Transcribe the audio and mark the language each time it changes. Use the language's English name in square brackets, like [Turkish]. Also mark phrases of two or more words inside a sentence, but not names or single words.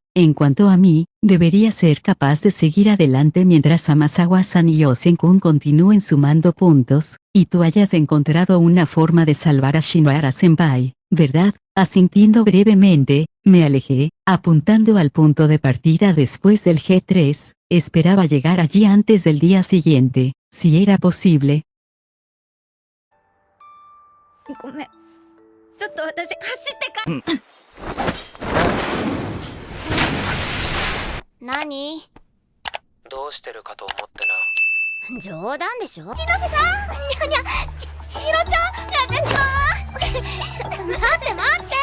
[Spanish] En cuanto a mí, debería ser capaz de seguir adelante mientras Amazawa-san y Yosen-kun continúen sumando puntos, y tú hayas encontrado una forma de salvar a Shinwara-senpai, ¿verdad? Asintiendo brevemente, me alejé, apuntando al punto de partida después del G3, esperaba llegar allí antes del día siguiente, si era posible. [Japanese] ごめん。ちょっと私走ってか。何？どうしてるかと思ってな。冗談でしょ。千歳さん、にゃにゃ、千尋ちゃん、私もちょ、待って待って、